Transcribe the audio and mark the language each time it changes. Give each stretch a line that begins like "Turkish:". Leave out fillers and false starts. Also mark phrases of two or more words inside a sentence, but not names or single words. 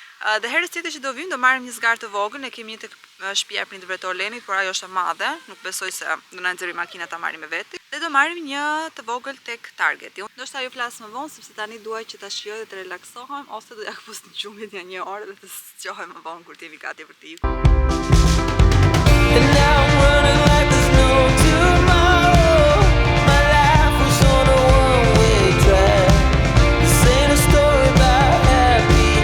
Albanian: Dhe herës tjetër që do vim, do marrim një zgarë të vogël, ne kemi një tek shtëpia e prindërve të Orlenit, por ajo është e madhe, nuk besoj se do na nxjerrim makina ta marrim me veti. Dhe do marrim një të vogël tek Targeti. Ndoshta ju flas më vonë sepse tani dua që ta shijoj dhe të relaksohem, ose do ja kapos në gjumit janë një orë dhe të zgjohem më vonë kur të jemi gati për të ikur.
English: And now I'm running like there's no tomorrow. My life was on a one-way track. This ain't a story about happy